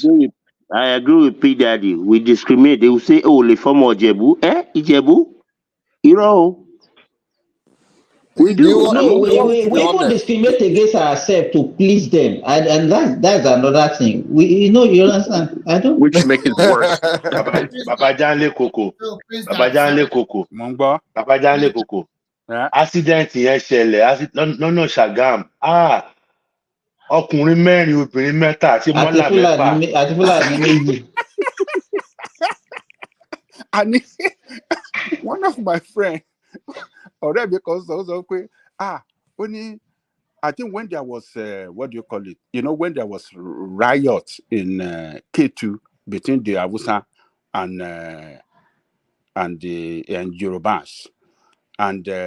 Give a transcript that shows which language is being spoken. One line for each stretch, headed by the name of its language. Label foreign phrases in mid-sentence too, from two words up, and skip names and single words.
English: I agree with P Daddy. We discriminate. They will say, "Oh, le former Ijebu, Ijebu, Iro." We do. I No, mean, we even discriminate against ourselves to please them, and that's another thing. You understand? I don't. Which make it worse.
Yoruba: Baba Janle Koko. Baba Janle Koko. Mongba. Baba Janle Koko.
English: Yeah.
Yoruba: Accident yẹn ṣẹlẹ̀ lọ́nà Ṣàgámù. Ọkùnrin mẹ́rin obìnrin mẹ́ta àti mọ́là mẹ́fà. Àti Fúlàní méjì.
English: And one of my friends, already because also only I think when there was what do you call it? When there was riot in K2 between the Hausa and the Yorubas, and